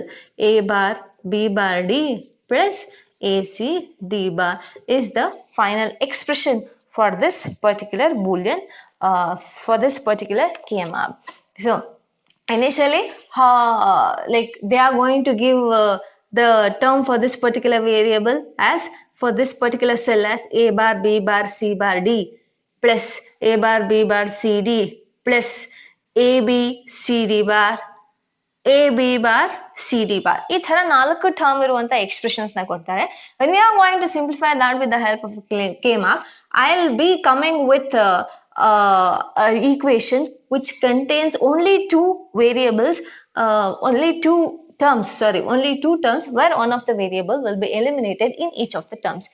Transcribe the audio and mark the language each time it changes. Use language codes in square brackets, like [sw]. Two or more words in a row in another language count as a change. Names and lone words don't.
[en] A bar, B bar, D plus AC, D bar is the final expression for this particular Boolean, for this particular K-map. So, initially like they are going to give the term for this particular variable as, for this particular cell, as a bar, b bar, c bar, d plus a bar, b bar, c d plus a b c d bar, a b bar, c d bar. [kn] ಈ ತರ ನಾಲ್ಕು ಟರ್ಮ್ ಇರುವಂತ ಎಕ್ಸ್ಪ್ರೆಷನ್ಸ್ ನ ಕೊಡ್ತಾರೆ. [en] When we are going to simplify that with the help of K-map, I'll be coming with an equation which contains only two variables, only two terms where one of the variable will be eliminated in each of the terms.